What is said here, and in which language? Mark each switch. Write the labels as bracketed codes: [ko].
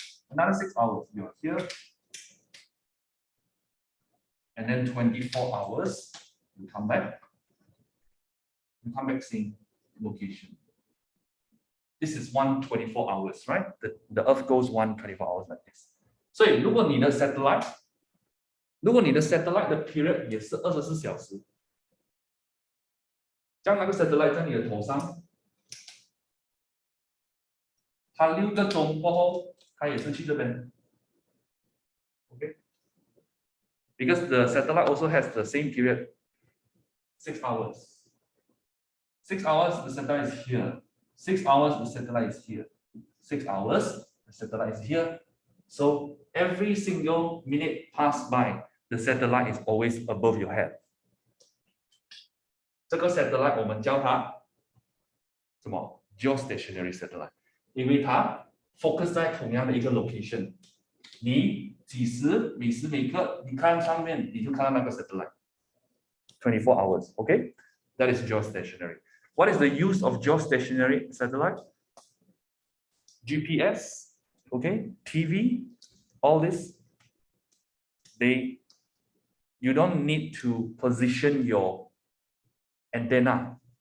[en] Another 6 hours, you are here. And then 24 hours, you come back. You come back same location. This is 124 hours, right? The Earth goes 124 hours like this. [zh] 所以如果你的 satellite 的 period 也是24小时，将那个 satellite 在你的头上，它6个钟过后，它也是去这边。 [en] Okay? Because the satellite also has the same period, 6 hours. 6 hours, the satellite is here. 6 hours, the satellite is here. 6 hours, the satellite is here. So every single minute passed by, the satellite is always above your head. [zh] 这个 satellite 我们叫它什么 geostationary satellite， 因为它 focus 在同样的一个 location。你几时每时每刻你看上面，你就看到那个 satellite。 [en] 24 hours, okay? That is geostationary. What is the use of geostationary satellite? GPS, okay? TV, all this. You don't need to position your antenna.